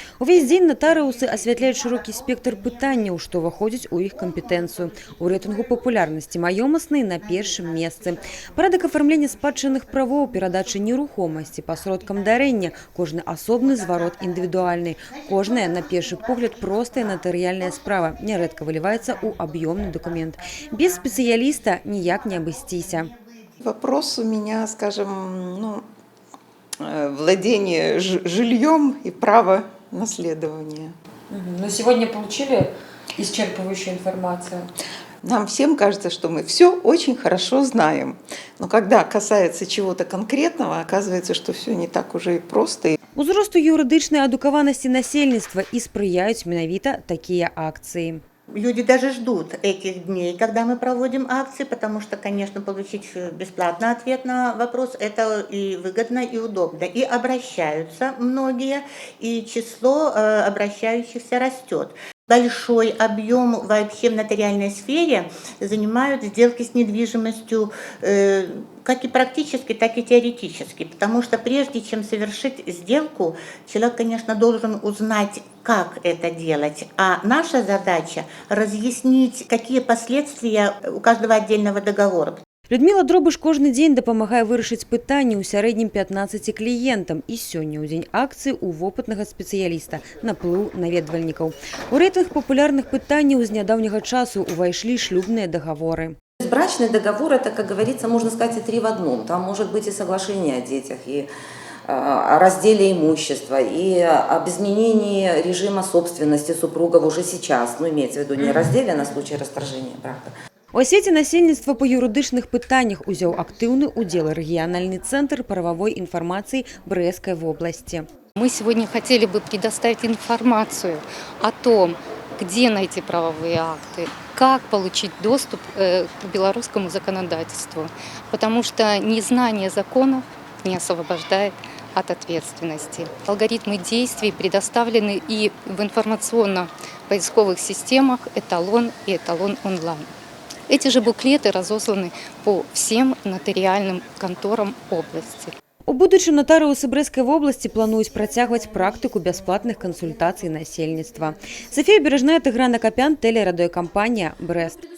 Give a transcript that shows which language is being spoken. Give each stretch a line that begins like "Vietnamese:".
Belarusian: Увесь дзень натарыусы асвятляюць шырокі спектр пытанняў, што ўваходзіць у іх кампетэнцыю. У рэйтынгу папулярнасці маёмаснай на першым месцы. Парадак афармлення спадчынных правоў, перадачы нерухомасці па сродкам дарэння, кожны асобны зварот індывідуальны. Кожная, на першы погляд, простая натарыяльная справа, нярэдка
Russian: выливается у объемный документ. Без специалиста никак не обойтись. Вопрос у меня, скажем, владение жильем и право наследования. Но сегодня получили исчерпывающую информацию? Нам всем кажется, что мы все очень хорошо знаем. Но когда касается чего-то конкретного, оказывается, что все не так уже и просто.
Belarusian: Узросту юридичной адукаванасці насельніцтва и спрыяюць менавіта
Russian: такие акции. Люди даже ждут этих дней, когда мы проводим акции, потому что, конечно, получить бесплатный ответ на вопрос – это и выгодно, и удобно. И обращаются многие, и число обращающихся растет. Большой объем вообще в нотариальной сфере занимают сделки с недвижимостью как и практически, так и теоретически. Потому что прежде чем совершить сделку, человек, конечно, должен узнать, как это делать. А наша задача – разъяснить, какие последствия у каждого отдельного договора.
Belarusian: Людмила Дробыш кожны дзень дапамагае вырашыць пытанні ў сярэднім 15 кліентам. І сёння ў дзень акцыі у вопытнага спецыяліста наплыў наведвальнікаў. У рэйтынг папулярных пытанняў з нядаўняга часу увайшлі шлюбныя дагаворы.
Russian: Брачный договор – это, как говорится, можно сказать, и 3 в одном. Там может быть и соглашение о детях, и о разделе имущества, и об изменении режима собственности супругов уже сейчас. Ну, имеется в виду не разделе на случай расторжения брака.
Belarusian: У асвеце насельніцтва па юрыдычных пытаннях узяў актыўны удзел рэгіянальны
Russian: центр правовой информации Брестской области. Мы сегодня хотели бы предоставить информацию о том, где найти правовые акты, как получить доступ к белорусскому законодательству, потому что незнание законов не освобождает от ответственности. Алгоритмы действий предоставлены и в информационно-поисковых системах «Эталон» и «Эталон онлайн». Эти же буклеты разосланы по всем нотариальным конторам области.
Belarusian: У будучым натарыусы Брэсцкай вобласці плануюць працягваць практыку бясплатных кансультацый насельніцтва. Софія Бережная, Тыгран Акопян, телерадиокомпания «Брест».